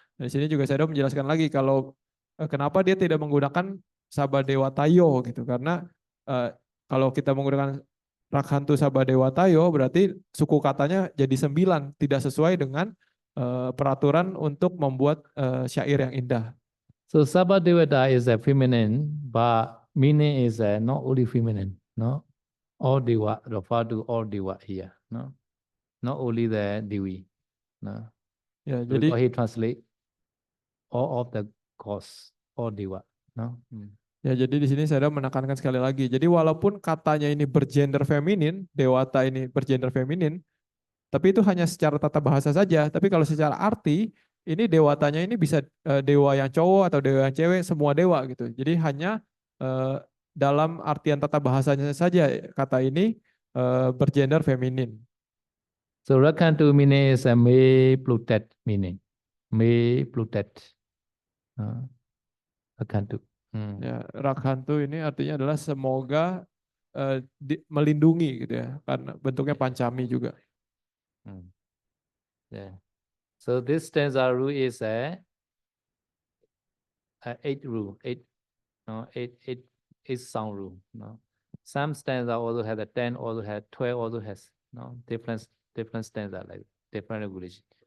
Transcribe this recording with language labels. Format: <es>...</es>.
<id>Di sini juga saya menjelaskan lagi kalau kenapa dia tidak menggunakan sabadewatayo gitu, karena kalau kita menggunakan Rakhantu Sabadewatayo berarti suku katanya jadi 9, tidak sesuai dengan peraturan untuk membuat syair yang indah.</id> <en>So Sabha Devata is a feminine, but meaning is not only feminine, no? All Deva, refer to all Deva here, no? Not only the Devi, no?</en> <id>Ya,</id> <en>Because</en> <id>jadi</id> <en>he translate all of the gods, all Deva, no?</en> <id>ya, jadi di sini saya menekankan sekali lagi. Jadi walaupun katanya ini bergender feminin, dewata ini bergender feminin, tapi itu hanya secara tata bahasa saja. Tapi kalau secara arti, ini dewatanya ini bisa dewa yang cowok atau dewa yang cewek, semua dewa gitu. Jadi hanya dalam artian tata bahasanya saja kata ini bergender feminin.</id> <en>So Rakhantu meaning is a may protect meaning, may protect, Rakhantu.</en> <id>Ya, Rakhantu ini artinya adalah semoga melindungi gitu ya, karena bentuknya pancami juga.</id> <en>Yeah. So this stanza rule is a 8 rule, eight sound rule. No, some stanza also has a 10, also has 12, also has different stanza like different regulation.</en>